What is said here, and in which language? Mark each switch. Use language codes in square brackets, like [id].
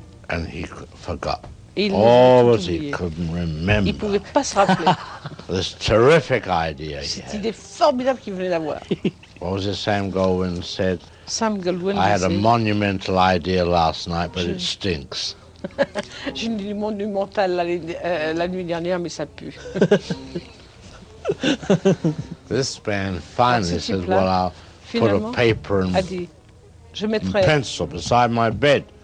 [en] And he forgot. [fr] Il [en] always he couldn't remember. [fr] Il pouvait pas se rappeler. [en] This terrific idea. [fr] Cette idée formidable qu'il venait d'avoir. [en] What was it Sam Goldwyn said? Sam Goldwyn. I had a monumental idea last night, but it stinks. [fr] J'ai une idée monumentale la nuit dernière, mais ça pue. [en] This man finally said, "Well, I'll put a paper and pencil beside my bed."